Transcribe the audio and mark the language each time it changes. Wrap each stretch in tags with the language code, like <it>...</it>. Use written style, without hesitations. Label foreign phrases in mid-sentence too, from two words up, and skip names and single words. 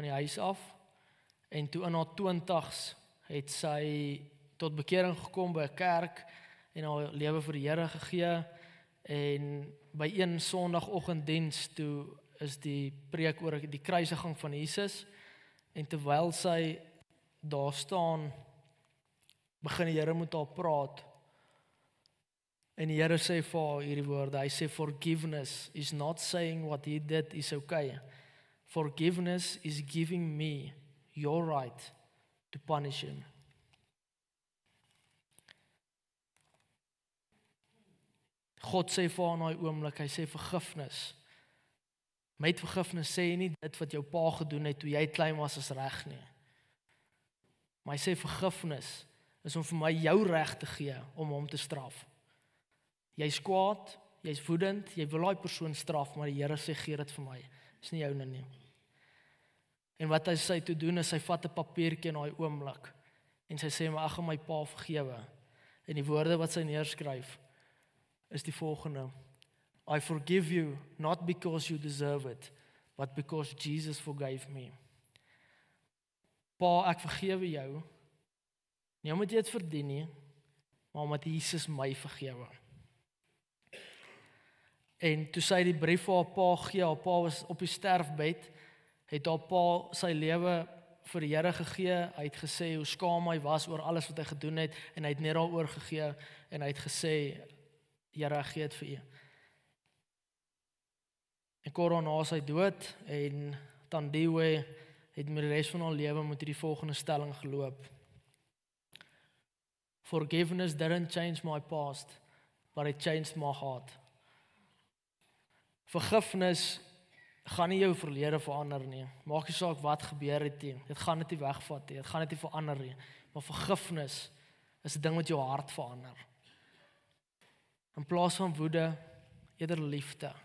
<af>die huis af, en toe in haar 20's het sy tot bekering gekom by 'n kerk, en haar lewe vir die Here gegee, en by een Sondagoggenddiens toe is die preek oor die kruisiging van Jesus, en terwyl sy daar staan, begin die Here met haar praat, en die Here sê vir haar hierdie woorde, hy sê,</af> <en>forgiveness is not saying what he did is okay. Forgiveness is giving me your right to punish him.</en> <af>God sê vir haar in daai oomblik, hy sê vergifnis. Met vergifnis sê jy nie dit wat jou pa gedoen het toe jy klein was is reg nie. Maar hy sê vergifnis is om vir my jou reg te gee om hom te straf. Jy's kwaad, jy's woedend, jy wil daai persoon straf, maar die Here sê gee dit vir my. Dis nie joune nie. En wat hy sê toe doen is hy vat 'n papiertjie in daai oomblik en sy sê maar ek gaan my pa vergewe. En die woorde wat sy neerskryf is die volgende:</af> <en>I forgive you not because you deserve it, but because Jesus forgave me.</en> <af>Pa, ek vergewe jou. Nie omdat jy dit verdien nie, maar omdat Jesus my vergewe. En toe sy die brief vir haar pa gee, haar pa was op die sterfbed, het haar pa sy lewe vir die Here gegee. Hy het gesê hoe skaam hy was oor alles wat hy gedoen het, en hy het net daaroor gegee, en hy het gesê, Here, ek gee dit vir u. En kort daarna is hy dood, en Tandiwe het met die res van haar lewe met die volgende stelling geloop:</af> <en>Forgiveness didn't change my past, but it changed my heart.</en> <af>Vergifnis gaan nie jou verlede verander nie. Maak nie saak wat gebeur het nie. Dit gaan dit nie wegvat nie. Dit gaan dit nie verander nie. Maar vergifnis is 'n ding wat jou hart verander. In plaas van woede, eerder liefde.</af>